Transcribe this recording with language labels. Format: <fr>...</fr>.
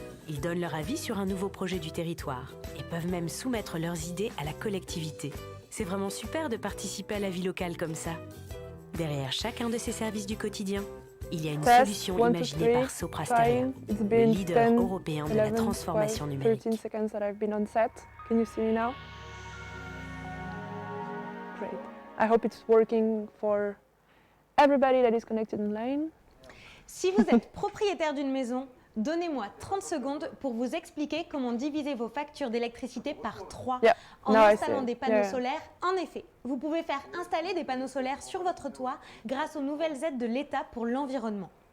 <fr>Ils donnent leur avis sur un nouveau projet du territoire et peuvent même soumettre leurs idées à la collectivité. C'est vraiment super de participer à la vie locale comme ça. Derrière chacun de ces services du quotidien, il y a une solution imaginée par Sopra Steria, le leader européen de la transformation numérique.</fr> <en>13 seconds that I've been on set. Can you see me now? Great. I hope it's working for everybody that is connected online.</en> <fr>Si vous êtes propriétaire d'une maison, donnez-moi 30 secondes pour vous expliquer comment diviser vos factures d'électricité par 3 en installant des panneaux solaires. En effet, vous pouvez faire installer des panneaux solaires sur votre toit grâce aux nouvelles aides de l'État pour l'environnement.</fr>